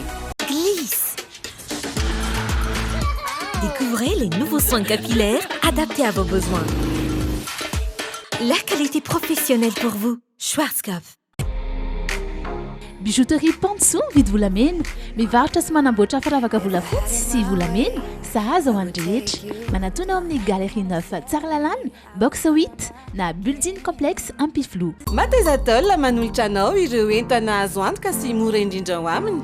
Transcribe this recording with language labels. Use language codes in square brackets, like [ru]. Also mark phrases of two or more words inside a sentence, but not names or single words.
[fr] Glisse. Découvrez les nouveaux soins capillaires adaptés à vos besoins. La qualité professionnelle pour vous. Schwarzkopf. [mg] Bijouterie Pantsoa mividy volamena, mivarotra sy manamboatra firavaka volafotsy sy volamena, sahaza ho an'ny rehetra. Manatona ao amin'ny Galerie 9 Tsaralalàna, box 8 na Building Complexe Ampiflo. Matezatol manolotra anao ireo entana azo antoka sy mora indrindra ao aminy.